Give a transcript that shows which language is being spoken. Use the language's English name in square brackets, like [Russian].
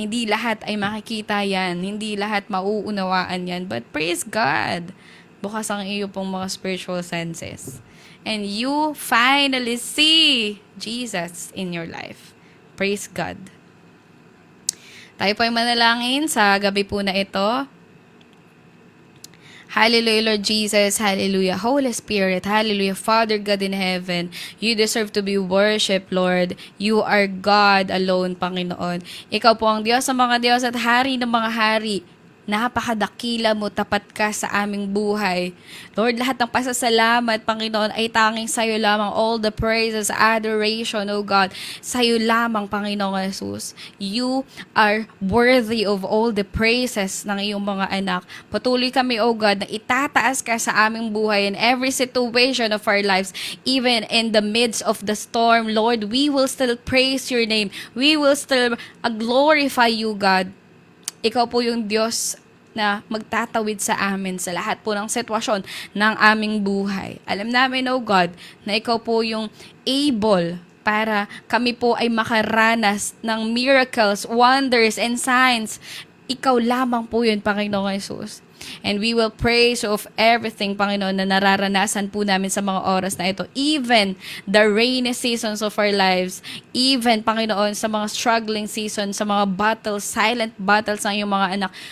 [Filipino] Hindi lahat ay makikita yan. Hindi lahat mauunawaan yan. [English] But praise God. [Filipino] Bukas ang iyo pong mga spiritual senses. [English] And you finally see Jesus in your life. Praise God. [Filipino] Tayo po ay manalangin sa gabi po na ito. [English] Hallelujah, Lord Jesus. Hallelujah. Holy Spirit. Hallelujah. Father God in heaven, you deserve to be worshipped, Lord. You are God alone, Panginoon. [Filipino] Ikaw po ang Diyos sa mga Diyos at Hari ng mga hari. Napakadakila mo, tapat ka sa aming buhay. Lord, lahat ng pasasalamat, Panginoon, ay tanging sa'yo lamang. [English] All the praises, adoration, O God, [Filipino] sa'yo lamang, [English] Panginoong Jesus. You are worthy of all the praises [Filipino] ng iyong mga anak. Patuloy kami, O God, na itataas ka sa aming buhay [English] in every situation of our lives, even in the midst of the storm. Lord, we will still praise your name. We will still glorify you, God. [Filipino] Ikaw po yung Diyos na magtatawid sa amin sa lahat po ng sitwasyon ng aming buhay. Alam namin, O God, na ikaw po yung able para kami po ay makaranas ng [English] miracles, wonders, and signs. [Filipino] Ikaw lamang po yun, Panginoong Jesus. [English] And we will praise of everything, [Filipino] Panginoon, na nararanasan po namin sa mga oras na ito. [English] Even the rainy seasons of our lives. [Filipino] Even, Panginoon, sa mga struggling seasons, sa mga battles, silent battles ng iyong mga anak.